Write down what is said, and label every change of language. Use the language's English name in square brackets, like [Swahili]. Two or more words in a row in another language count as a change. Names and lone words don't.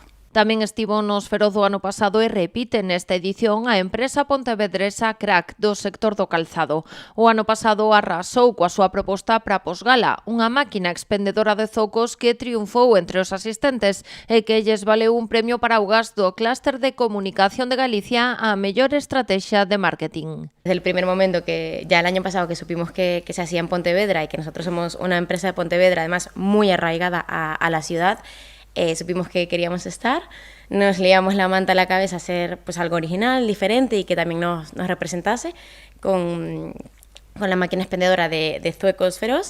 [Galician] Tamén estivo nos Feroz o ano pasado e repite nesta edición a empresa pontevedresa Crack do sector do calzado. O ano pasado arrasou coa súa proposta para Posgala, unha máquina expendedora de zocos que triunfou entre os asistentes e que lles valeu un premio para Augas do Clúster de Comunicación de Galicia a mellor estrategia de marketing. [Spanish] Desde el primer momento que ya el año pasado que supimos que se hacía en Pontevedra y que nosotros somos una empresa de Pontevedra además muy arraigada a la ciudad, supimos que queríamos estar, nos liamos la manta a la cabeza a hacer pues algo original, diferente y que también nos representase con la máquina expendedora de Zuecos Feroz.